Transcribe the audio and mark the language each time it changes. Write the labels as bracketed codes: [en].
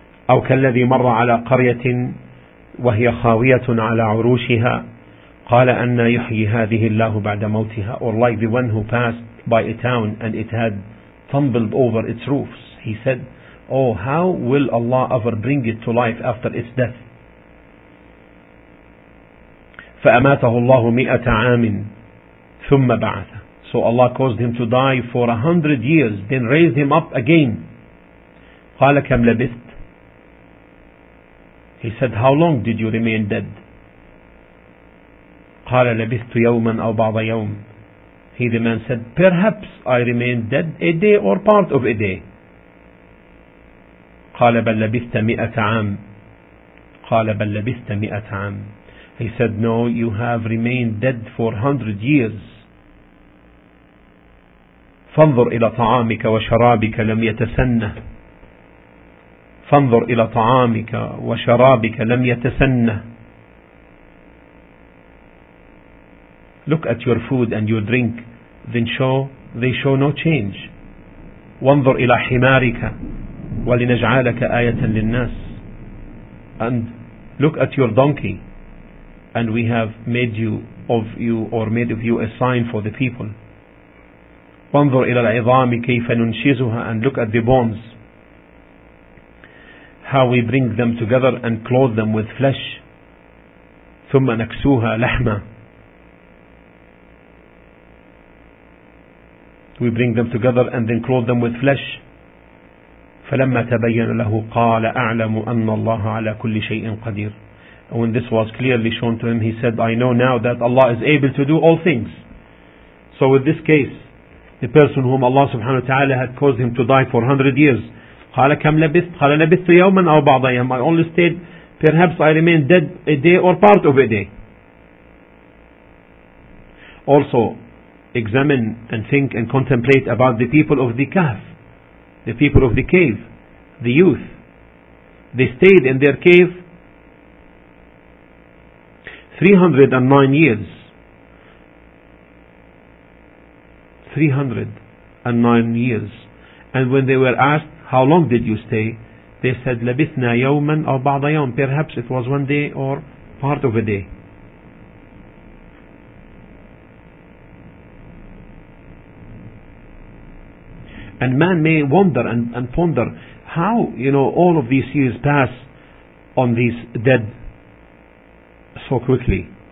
[ar] أو كالذي مر على قرية وهي خاوية على عروشها قال أن يحيي هذه الله بعد موتها. [en] Or like the one who passed by a town and it had tumbled over its roofs, he said, oh, how will Allah ever bring it to life after its death? [ar] فأماته الله 100 عام ثم بعث. [en] So Allah caused him to die for 100 years, then raised him up again. [ar] قال كم لبثت. [en] He said, how long did you remain dead? [ar] قال لبثت يوما أو بعض يوم. [en] He, the man, said, perhaps I remained dead a day or part of a day. [ar] قال بل لبثت 100 عام. قال بل لبثت 100 عام. [en] He said, no, you have remained dead for 100 years. [ar] فانظر إلى طعامك وشرابك لم يتسنه. فانظر إلى طعامك وشرابك لم يتسنى. [en] Look at your food and your drink, then they show no change. [ar] وانظر إلى حمارك ولنجعلك آية للناس. [en] And look at your donkey, and we have made of you a sign for the people. [ar] وانظر إلى العظام كيف ننشزها, [en] and look at the bones, how we bring them together and clothe them with flesh. [ar] ثم نكسوها لحمة. [en] We bring them together and then clothe them with flesh. [ar] فلما تبين له قال أعلم أن الله على كل شيء قدير. [en] When this was clearly shown to him, he said, I know now that Allah is able to do all things. So with this case, the person whom Allah subhanahu wa ta'ala had caused him to die for 100 years, [ar] قال كم لبثت؟ قال لبثت يوما أو بعض أيام. [en] I only stayed, perhaps I remained dead a day or part of a day. Also, examine and think and contemplate about the people of the Kahf, the people of the cave, the youth. They stayed in their cave 309 years. 309 years. And when they were asked, how long did you stay? They said, [ar] لَبِثْنَا يَوْمًا أَوْ بَعْضَ يَوْمٍ. [en] Perhaps it was one day or part of a day. And man may wonder and ponder, how, you know, all of these years pass on these dead so quickly.